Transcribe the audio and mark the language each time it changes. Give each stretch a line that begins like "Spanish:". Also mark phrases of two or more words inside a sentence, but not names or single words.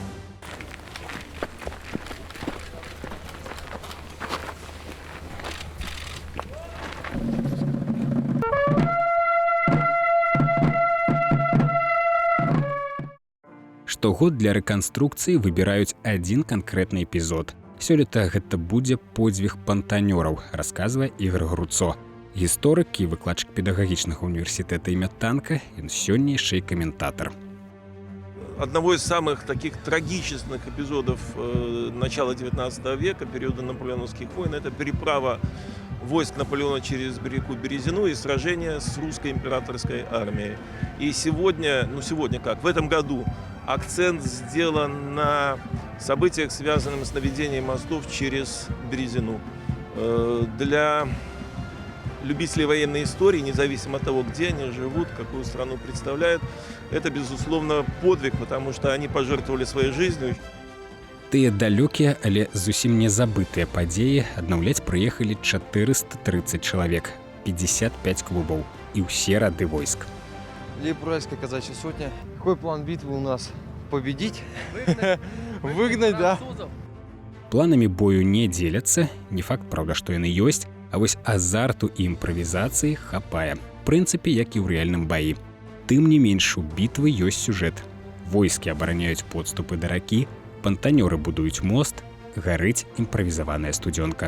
Belarusian: Штогод для рэканструкцыі выбіраюць адзін канкрэтны эпізод. Сёлета гэта будзе подзвіг пантанёраў, расказвае Ігор Груцо. Гісторык і выкладчык педагагічнага універсітэта імя Танка, ён сёння яшчэ і каментатар.
Russian: Одного из самых таких трагических эпизодов начала XIX века, периода наполеоновских войн, это переправа войск Наполеона через реку Березину и сражение с русской императорской армией. И сегодня, в этом году акцент сделан на событиях, связанных с наведением мостов через Березину. Для любителей военной истории, независимо от того, где они живут, какую страну представляют, это, безусловно, подвиг, потому что они пожертвовали своей жизнью.
Belarusian: Тыя далёкія, але зусім не забытыя падзеі аднаўляць прыехалі 430 чалавек, 55 клубаў і ўсе рады войск.
Russian: Лейб-Уральская казачья сотня. Какой план битвы у нас? Победить? Выгнать, да?
Belarusian: Планамі бою не дзеляцца, не факт, праўда, што яны ёсць, а вось азарту і імправізацыі хапае. В прынцыпе, як і ў рэальным баі. Тым не менш, у бітвы ёсць сюжэт. Войскі абараняюць подступы да ракі, пантанёры будуюць мост, гарыць імправізаваная студзёнка.